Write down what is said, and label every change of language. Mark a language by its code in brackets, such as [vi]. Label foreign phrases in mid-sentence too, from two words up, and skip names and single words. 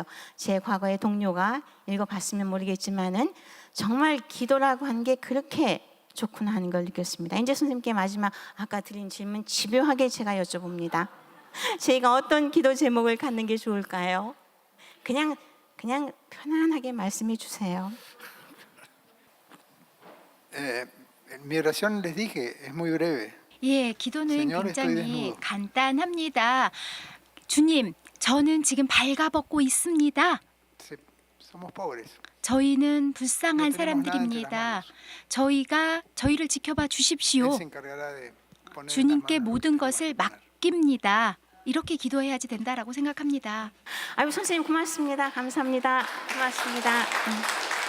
[ko] 제 과거의 동료가 읽어봤으면 모르겠지만은 정말 기도라고 하는 게 그렇게 좋구나 하는 걸 느꼈습니다. 이제 선생님께 마지막 아까 드린 질문 집요하게 제가 여쭤봅니다. 저희가 어떤 기도 제목을 갖는 게 좋을까요? 그냥 편안하게 말씀해 주세요. [es] Mi oración les dije es muy breve. [ko] 예, 기도는 [es] Señor, estoy [ko] 굉장히 [es] desnudo. [ko] 간단합니다. 주님, 저는 지금 발가벗고 있습니다. [es] Somos pobres. [ko] 저희는 불쌍한 [es] No tenemos nada entre las [ko] 사람들입니다. [es] manos. [ko] 저희가 저희를 지켜봐 [es] Él [ko] 주십시오. [es] se encargará de poner las [ko] 주님께 [es] manos [ko] 모든 [es] en [ko] 것을 [es] lo que tenemos que [ko] 맡깁니다. 이렇게 기도해야지 된다라고 생각합니다. 아이고 선생님 고맙습니다. 감사합니다. 고맙습니다.